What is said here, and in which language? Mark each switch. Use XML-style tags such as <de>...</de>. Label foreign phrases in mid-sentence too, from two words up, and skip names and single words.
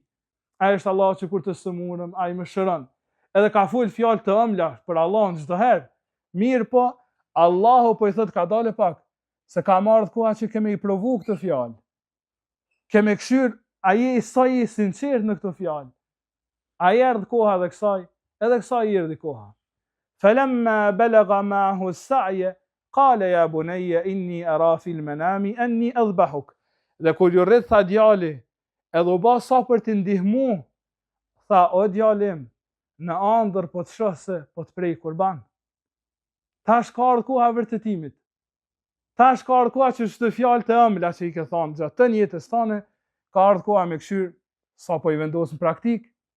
<sq>Ai është Allahu që kur të sëmurëm, ai më shëron. Edhe ka fol fjalë të ëmbla për Allahun çdo herë. Mirë po, Allahu po i thot ka dalë pak, se ka marrë koha që kemi i provu këtë fjalë. Kemi këshyr, a je sa i sinqert në këtë fjalë. A erdhi koha dhe kësaj i erdhi koha.</sq> <ar>فلما بلغ معه السعي قال يا بني إني أرى في المنام أني أذبحك.</ar> <sq>Dhe kur ju rrit tha djali, edhe u bë sa për të ndihmu, tha o djalim, në ëndër po të shoh se po të prej kurban. Tash ka ardhur koha e vërtetimit. Tash ka ardhur koha që çdo fjalë të ëmbla që i ke thonë gjatë të jetës tënde, ka ardhur koha me këshyr sa po i vendos në praktik.</sq>